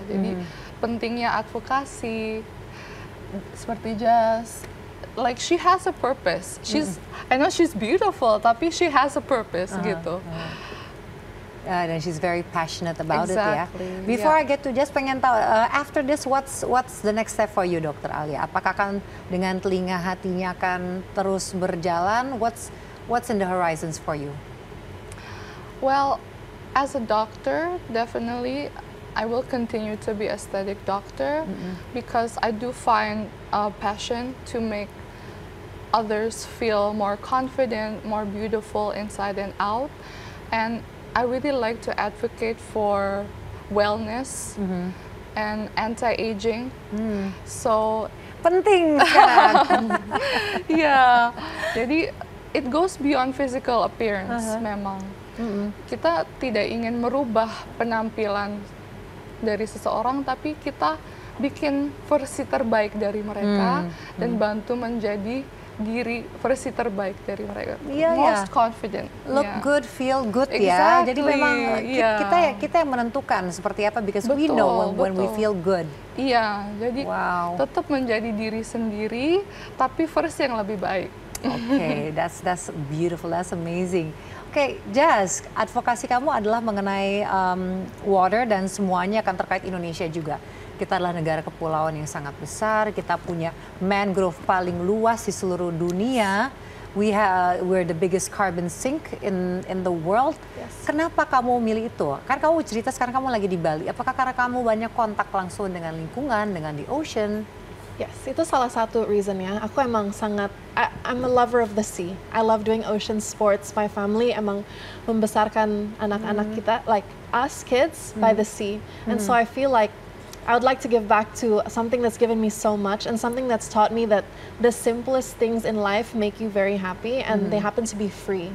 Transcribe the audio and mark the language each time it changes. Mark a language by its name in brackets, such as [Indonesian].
[Indonesian] Jadi pentingnya advokasi, seperti [English] Jazz, like she has a purpose. I know she's beautiful, [Indonesian] tapi [English] she has a purpose [Indonesian] gitu. [English] And she's very passionate about it [Indonesian] ya. [English] Before I get to just [Indonesian] pengen tahu, [English] after this what's the next step for you, Dr. Alia? [Indonesian] Apakah akan dengan Telinga Hatinya akan terus berjalan? [English] What's in the horizons for you? Well, as a doctor, definitely I will continue to be aesthetic doctor because I do find a passion to make others feel more confident, more beautiful inside and out, and I really like to advocate for wellness and anti-aging. So [Indonesian] penting sekarang. [English] Yeah, [Indonesian] jadi [English] it goes beyond physical appearance [Indonesian] memang. Kita tidak ingin merubah penampilan dari seseorang, tapi kita bikin versi terbaik dari mereka dan bantu menjadi diri versi terbaik dari mereka. Iya, [English] Most confident. Look good, feel good [Indonesian] ya. [English] Exactly, [Indonesian] Jadi memang iya. kita yang menentukan seperti apa [English] because we know when we feel good. [Indonesian] Iya, jadi [English] Wow. [Indonesian] tetap menjadi diri sendiri tapi versi yang lebih baik. [English] Okay, that's beautiful, that's amazing. [Indonesian] Oke, Jazz, advokasi kamu adalah mengenai water dan semuanya akan terkait Indonesia juga. Kita adalah negara kepulauan yang sangat besar, kita punya mangrove paling luas di seluruh dunia. [English] We're the biggest carbon sink in the world. Yes. [Indonesian] Kenapa kamu milih itu? Kan kamu cerita sekarang kamu lagi di Bali. Apakah karena kamu banyak kontak langsung dengan lingkungan, dengan [English] the ocean? Yes, [Indonesian] itu salah satu reasonnya. Aku emang [English] I'm a lover of the sea. I love doing ocean sports. My family [Indonesian] emang membesarkan anak-anak kita, [English] like us kids, by the sea. And so I feel like I would like to give back to something that's given me so much and something that's taught me that the simplest things in life make you very happy and they happen to be free.